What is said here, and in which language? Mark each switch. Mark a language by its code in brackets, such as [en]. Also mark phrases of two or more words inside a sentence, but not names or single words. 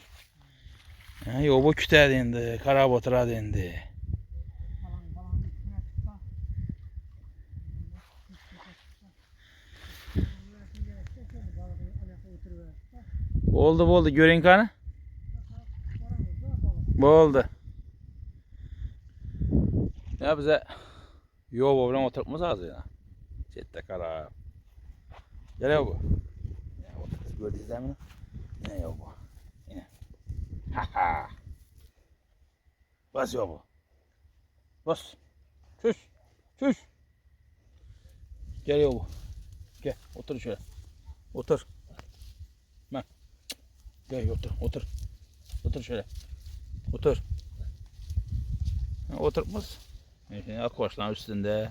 [uz] Yo bu kutadi endi, qarab o'tiradi endi. Bo'ldi, ko'ring qani. Bo'ldi. Ya bize yo'q bilan o'tiribmiz hozir. Chetda qarab. [tr] Geliyor bu. [uz] Ya o'tirib ko'rdingizmi? Ne yo'q bu? Yine. Ha. Bas yo'q bu. Bas. [tr] Çüş. Geliyor bu. Gel, otur şöyle. Otur. Bak. Gel otur. Otur şöyle. Otur. Oturmuş. Şimdi akvaryumların üstünde.